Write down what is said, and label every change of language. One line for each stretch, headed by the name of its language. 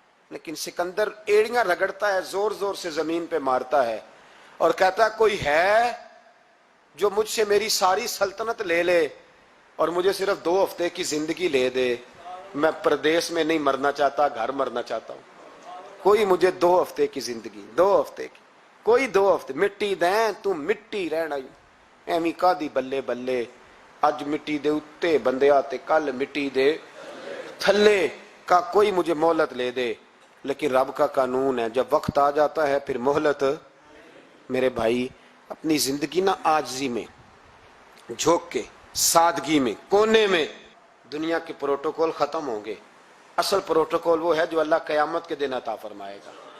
Urdu: لیکن سکندر ایڑیاں رگڑتا ہے، زور زور سے زمین پہ مارتا ہے اور کہتا ہے کوئی ہے جو مجھ سے میری ساری سلطنت لے لے اور مجھے صرف 2 ہفتے کی زندگی لے دے. میں پردیس میں نہیں مرنا چاہتا، گھر مرنا چاہتا ہوں. کوئی مجھے 2 ہفتے کی زندگی، 2 ہفتے کی، کوئی 2 ہفتے.
Punjabi: مٹی دیں تو مٹی رہنا ایویں کا دی بلے بلے. اج مٹی دے اتے بندے آتے، کل مٹی دے تھلے.
Urdu: کا کوئی مجھے مہلت لے دے. لیکن رب کا قانون ہے، جب وقت آ جاتا ہے پھر مہلت. میرے بھائی اپنی زندگی نہ عاجزی میں جھوک کے، سادگی میں، کونے میں. دنیا کے پروٹوکول ختم ہوں گے. اصل پروٹوکول وہ ہے جو اللہ قیامت کے دن عطا فرمائے گا.